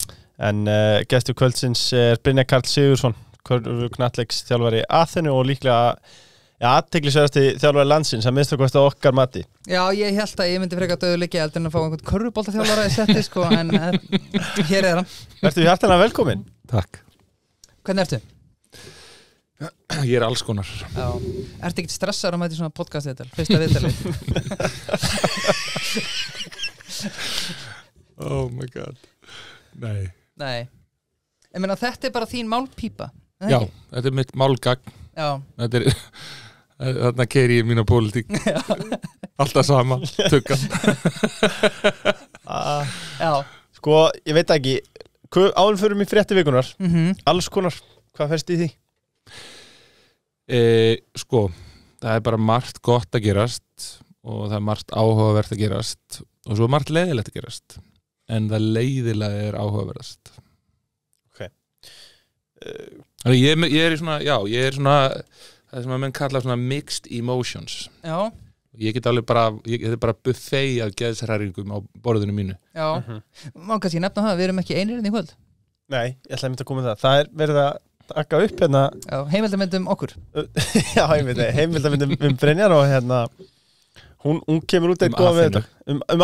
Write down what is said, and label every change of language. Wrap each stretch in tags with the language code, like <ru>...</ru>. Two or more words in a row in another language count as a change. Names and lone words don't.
<is>En gestur kvöldsins er Brynjar Karl Sigurðsson, knattleiks þjálfari Aþenu og líklega athyglisverðasti þjálfari landsins að minnsta kosti okkar mati. Já, ég held að ég myndi frekar döðuleiki heldur en að fá einhvern körfuboltaþjálfara í setti sko, en hér er hann. Ertu hjartanlega velkominn? Takk. Hvernig ertu? Ég er alls konar. Já. Ertu ekkert stressaður að mæta í svona podcast-viðtal? Fyrsta viðtalið.</is> <en>Oh my god.</en> <is>Nei. Ég meina, þetta er bara þín málpípa. Já, þetta er mitt málgagn. Já. Þetta er, þarna keyri ég mína pólitík. Alltaf sama, tuggan. Já. Sko, ég veit ekki, áður förum í fréttivikunar, alls konar, hvað ferst í því? Sko, það er bara margt gott að gerast og það er margt áhugavert að gerast og svo er margt leiðilegt að gerast en það leiðilega er áhugaverðast. Ég er í svona, ég er svona það sem að menn kalla svona</is> <en>mixed emotions.</en> <is>Já. Ég get alveg bara, þetta er bara buffet af geðshræringum á borðinu mínu. Já. Má kannski nefna það, við erum ekki einir í kvöld. Nei, ég ætla að mynda að koma með það. Það er verið að taka upp hérna. Já, heimildamyndum okkur. Já, heimildamyndum Brynjar og hérna hún kemur út eitt góða við þetta.</is>